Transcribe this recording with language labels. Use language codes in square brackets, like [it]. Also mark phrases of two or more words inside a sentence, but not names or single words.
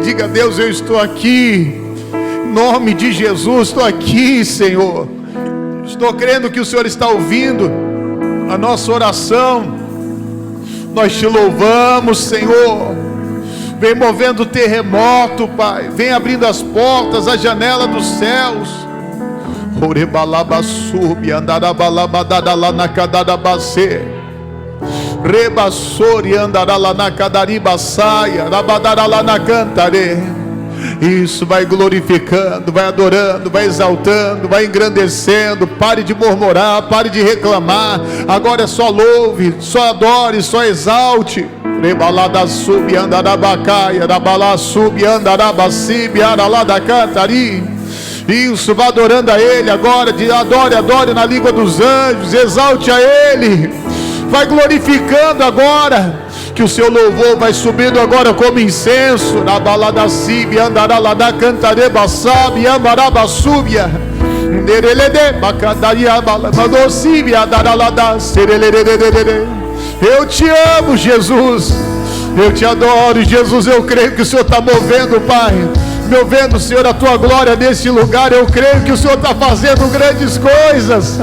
[pt] Diga a Deus: eu estou aqui. Em nome de Jesus, estou aqui, Senhor. Estou crendo que o Senhor está ouvindo a nossa oração. Nós te louvamos, Senhor. Vem movendo o terremoto, Pai. Vem abrindo as portas, a janela dos céus. Orebalabassubi, andarabalabadadala na cadadabacê. Rebassori, andarala na cadaribaçaia. Rabadarala na cantare. Isso, vai glorificando, vai adorando, vai exaltando, vai engrandecendo. Pare de murmurar, pare de reclamar. Agora é só louve, só adore, só exalte. Rebalada subi, andarabacaia. Rabalá subi, andarabacibi, aralada cantari. Isso, vá adorando a Ele agora. Adore na língua dos anjos. Exalte a Ele. Vai glorificando agora. Que o seu louvor vai subindo agora como incenso. Na balada sibi, andará lá da cantareba sabe, ambaraba súbia. Nerelede, bacadaria, mandou sibi, andará lá da serelelelelele. Eu te amo, Jesus. Eu te adoro, Jesus. Eu creio que o Senhor está movendo, Pai. Movendo, Senhor, a tua glória nesse lugar. Eu creio que o Senhor está fazendo grandes coisas.